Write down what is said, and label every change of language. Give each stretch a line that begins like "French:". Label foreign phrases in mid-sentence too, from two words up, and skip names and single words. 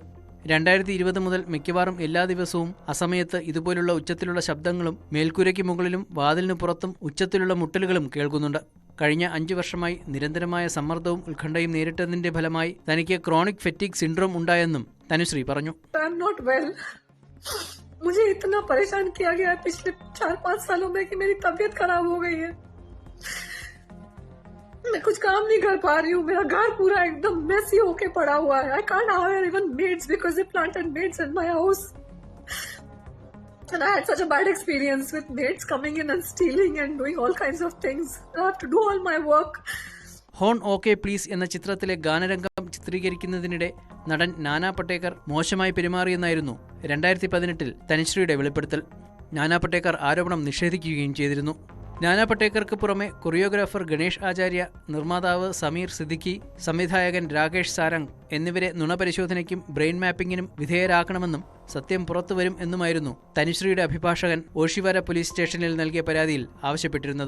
Malayalam: 2020 മുതൽ മിക്കവാറും എല്ലാ ദിവസവും അസമയത്ത് ഇതുപോലുള്ള ഉച്ചത്തിലുള്ള ശബ്ദങ്ങളും മേൽക്കൂരയ്ക്ക് മുകളിലും വാതിലിന് പുറത്തും ഉച്ചത്തിലുള്ള മുട്ടലുകളും കേൾക്കുന്നുണ്ട്. കഴിഞ്ഞ 5 വർഷമായി നിരന്തരമായ സമ്മർദ്ദവും ഉത്കണ്ഠയും നേരിട്ടതിന്റെ ഫലമായി തനിക്ക്
English: chronic fatigue syndrome
Malayalam: ഉണ്ടായെന്നും തനുശ്രീ പറഞ്ഞു.
Hindi: मुझे इतना परेशान किया गया है पिछले 4-5 सालों में कि मेरी तबीयत खराब हो गई है. मैं कुछ काम नहीं कर पा रही हूँ. मेरा घर पूरा एकदम मेसी होके पड़ा हुआ है.
English: I can't hire even maids because they planted maids in my house. And I had such a bad experience with maids coming in and stealing and doing all kinds of things. I have to do all my work.
Malayalam: ഹോൺ ഓക്കെ പ്ലീസ് എന്ന ചിത്രത്തിലെ ഗാനരംഗം ചിത്രീകരിക്കുന്നതിനിടെ നടൻ നാനാ പട്ടേക്കർ മോശമായി പെരുമാറിയെന്നായിരുന്നു 2018 തനുശ്രീയുടെ വെളിപ്പെടുത്തൽ. നാനാ പട്ടേക്കർ ആരോപണം നിഷേധിക്കുകയും ചെയ്തിരുന്നു. നാനാ പട്ടേക്കർക്ക് പുറമെ കൊറിയോഗ്രാഫർ ഗണേഷ് ആചാര്യ, നിർമ്മാതാവ് സമീർ സിദ്ദിഖി, സംവിധായകൻ രാകേഷ് സാരംഗ് എന്നിവരെ നുണപരിശോധനയ്ക്കും
English: brain mapping
Malayalam: വിധേയരാക്കണമെന്നും സത്യം പുറത്തുവരും എന്നുമായിരുന്നു തനുശ്രീയുടെ അഭിഭാഷകൻ ഓഷിവാര
English: police station
Malayalam: നൽകിയ പരാതിയിൽ ആവശ്യപ്പെട്ടിരുന്നത്.